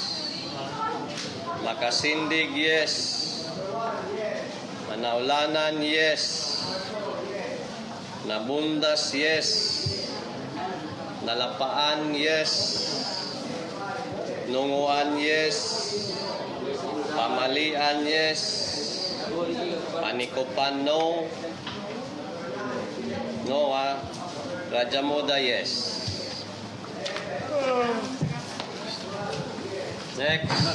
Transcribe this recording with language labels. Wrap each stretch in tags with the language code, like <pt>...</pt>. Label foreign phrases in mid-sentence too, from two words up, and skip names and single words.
<en>Makasindig, yes. Manaulanan, yes. Nabundas, yes. Nalapaan, yes. Nunguan, yes. Pamalian, yes. Panikupan, no. No, Raja Muda, yes. Next.</en>